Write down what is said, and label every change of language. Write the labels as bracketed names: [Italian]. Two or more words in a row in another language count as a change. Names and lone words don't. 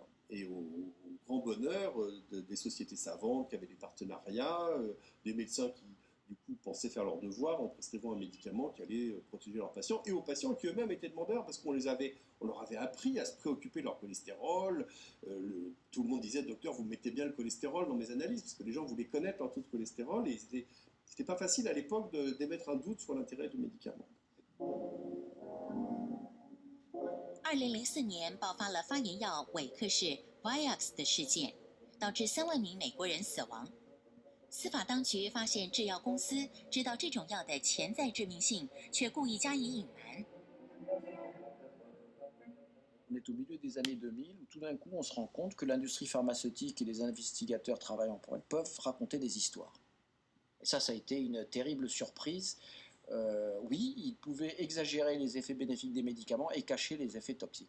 [French] Et au grand bonheur des sociétés savantes qui avaient des partenariats, des médecins qui, du coup, pensaient faire leur devoir en prescrivant un médicament qui allait protéger leurs patients, et aux patients qui eux-mêmes étaient demandeurs, parce qu'on leur avait appris à se préoccuper de leur cholestérol. Tout le monde disait, docteur, vous mettez bien le cholestérol dans mes analyses, parce que les gens voulaient connaître leur taux de cholestérol, et c'était pas facile à l'époque d'émettre un doute sur l'intérêt du médicament. [Chinese] 2004 年爆发了发炎药韦克氏 Vioxx 的事件，导致3万名美国人死亡。司法当局发现制药公司知道这种药的潜在致命性，却故意加以隐瞒。 [French] On est au milieu des années 2000 où tout d'un coup on se rend compte que l'industrie pharmaceutique et les investigateurs travaillant pour elle peuvent raconter des histoires. Et ça a été une terrible surprise. Oui, ils pouvaient exagérer les effets bénéfiques des médicaments et cacher les effets toxiques.